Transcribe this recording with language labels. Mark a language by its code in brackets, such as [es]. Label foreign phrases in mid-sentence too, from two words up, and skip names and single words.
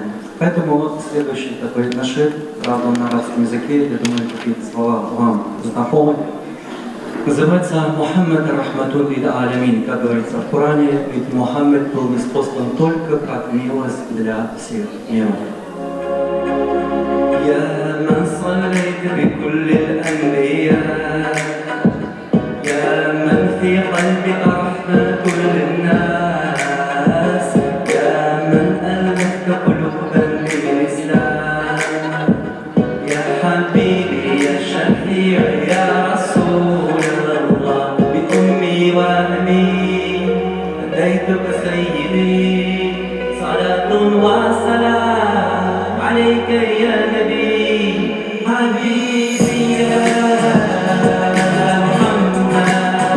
[ru] Поэтому вот следующий такой нашид, правда, на арабском языке, я думаю, какие-то слова вам знакомы. Называется Мухаммад Рахматун лил Алямин, как говорится в Коране, ведь Мухаммад был ниспослан только как милость для всех миров. [ar] يا من صليت بكل الأنبياء يا من في قلبي أرحت كل الناس يا من ألفت قلوبا بالإسلام يا حبيبي يا شفيع يا رسول الله بأمي وأبي أتيتك سيدي صلاة وسلام عليك يا نبي حبيبي يا محمد